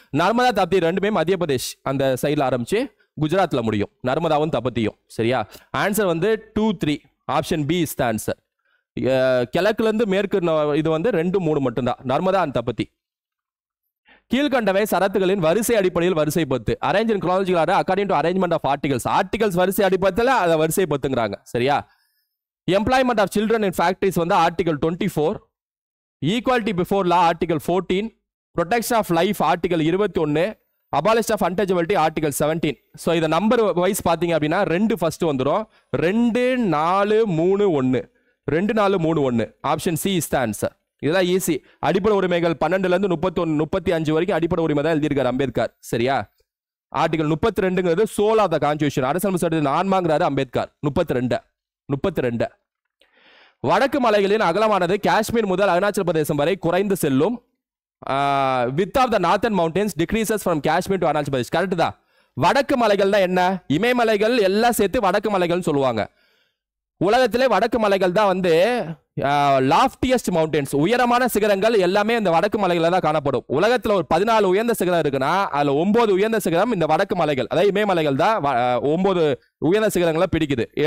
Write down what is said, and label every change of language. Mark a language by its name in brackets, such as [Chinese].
[Tamil] நர்மதா தபதி ரெண்டுமே மத்திய பிரதேஷ் அந்த சைட்ல ஆரம்பிச்சு குஜராத்ல முடியும், நர்மதாவும் தபதியும். சரியா, ஆன்சர் வந்து 2, 3 [English] Option B is the answer. [Tamil] கிழக்குல இருந்து மேற்கு இது வந்து 2, 3 மட்டும்தான், நர்மதா அண்ட் தபதி. கீழ்கண்டவை சரத்துகளின் வரிசை அடிப்படையில் வரிசைப்படுத்து. [English] arrange in chronological order according to arrangement of articles [Tamil] வரிசை அடிப்படையில் அதை வரிசைப்படுத்துங்கறாங்க. [English] சரியா, employment of children in factories வந்து article 24, equality before law article 14, protection of life article 21, abolition of untouchability article 17. [Tamil] So இதை நம்பர் வைஸ் பார்த்தீங்க அப்படின்னா 2 ஃபர்ஸ்ட் வந்துடும், 2, 4, 3, 1, 2, 4, 3, 1. [English] Option C is the answer. [Tamil] இதெல்லாம் ஈஸி. அடிப்படை உரிமைகள் 12ல இருந்து 31, 35 வரைக்கும் அடிப்படை உரிமை தான் எழுதியிருக்காரு அம்பேத்கர். சரியா, article 32ங்கிறது [English] soul of the constitution, [Tamil] அரசியல் சட்டத்தின் ஆன்மாங்கிறாரு அம்பேத்கர். 32. வடக்கு மலைகளின் அகலமானது காஷ்மீர் முதல் அருணாச்சல பிரதேசம் வரை குறைந்து செல்லும். [English] width of the northern mountains decreases from Kashmir to Arunachal Pradesh. [Tamil] Correct தான். வடக்கு மலைகள் தான் என்ன, இமயமலைகள் எல்லாம் சேர்த்து வடக்கு மலைகள் சொல்லுவாங்க. உலகத்திலே வடக்கு மலைகள் தான் வந்து லாஃப்டியஸ்ட் மவுண்டன்ஸ், உயரமான சிகரங்கள் எல்லாமே இந்த வடக்கு மலைகளில் தான் காணப்படும். உலகத்தில் ஒரு 14 உயர்ந்த சிகரம் இருக்குன்னா அதுல 9 உயர்ந்த சிகரம் இந்த வடக்கு மலைகள், அதாவது இமயமலைகள் தான் 9 உயர்ந்த சிகரங்களை பிடிக்குது.